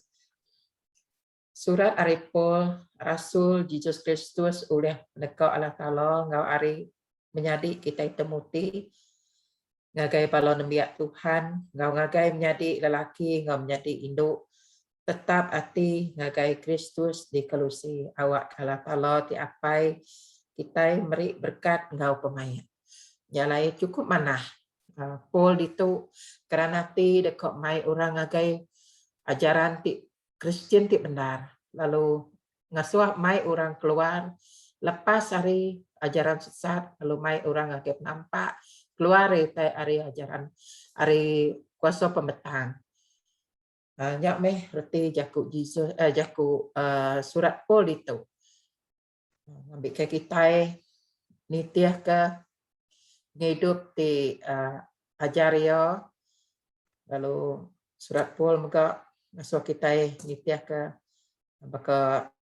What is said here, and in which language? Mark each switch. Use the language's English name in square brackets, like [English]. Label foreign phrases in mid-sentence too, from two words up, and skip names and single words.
[Iban] Surat ari Paul Rasul Yesus Kristus oleh dekat Allah Ta'ala ngau ari menjadi kita temuti ngagai bala nembiak Tuhan ngau ngagai menjadi lelaki ngau menjadi induk tetap hati ngagai Kristus di Kolose awak Allah Ta'ala ti apai kita meri berkat ngau pemain. Nyalai cukup manah Paul itu kerana ti dekat mai orang ngagai ajaran ti Kristian ti benar. Lalu ngasuh mai orang keluar lepas hari ajaran sesat, lalu mai orang ngagai nampak keluar hari ajaran hari kuasa pemetang. Nyak meh reti jaku Jesus jaku surat Paul itu. Ambil ke kita nitiah ke hidup di ajaria, lalu surat Paul juga masuk kita nitiah ke baka